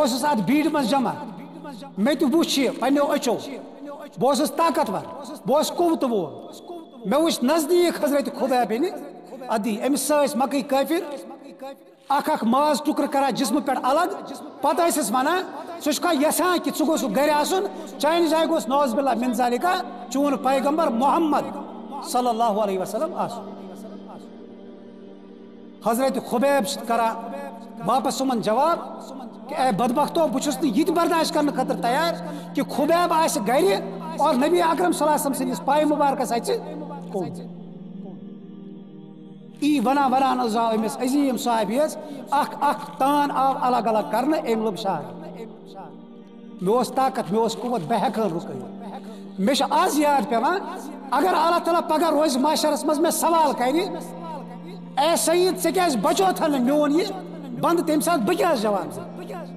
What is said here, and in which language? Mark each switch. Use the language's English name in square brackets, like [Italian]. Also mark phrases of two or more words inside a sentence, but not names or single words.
[Kashmiri] اوسُس اتھ بھیڑِ منٛز جمع مےٚ تہِ وُچھ یہِ پننیو أچھو بہٕ اوسُس طاقتور بہٕ اوسُس قوتہٕ وول مےٚ وُچھ نزدیٖک حضرت خبیب بن عدی أمِس سۭتۍ ٲسۍ مکٕے کٲفِر اکھ ماز ٹُکرٕ کران جسمہٕ پٮ۪ٹھ الگ پتہٕ ٲسِس ونان ژٕ چھُکھا یژھان کہِ ژٕ گوٚژھُکھ گرِ آسُن چانہِ جایہِ گوٚژھ [Arabic] نعوذ باللہ من ذالِکا [Kashmiri] چون پیغمبر محمد [Arabic] صلی اللہ علیہ وسلم [Kashmiri] آسُن حضرت خبیب چھِ کران واپس یِمن جواب کہ اے بدبختو بہٕ چھُس نہٕ یہِ تہِ برداشت کرنہٕ خٲطرٕ تیار کہ خبیب آسہِ گرِ اور نبی اکرم [Arabic] صلی اللہ علیہ وسلم [Kashmiri] سٕنٛدِس پایہِ مُبارکس اژِ ای ونان ونان حظ آو أمِس عظیٖم صحابیَس اکھ تان آو الگ الگ کرنہٕ أمۍ لوٚگ شہر مےٚ اوس طاقت مےٚ اوس قوت بہٕ ہٮ۪کہٕ ہن رُکٲیِتھ مےٚ چھُ آز یاد پیوان اگر اللہ تعالیٰ پگاہ روزِ معاشرس منٛز مےٚ سوال کرِ اے سعید ژےٚ کیٛازِ بچوتھ نہٕ میون یہِ بنٛد تمہِ ساتہٕ بہٕ کیٛاہ جواب دِمہٕ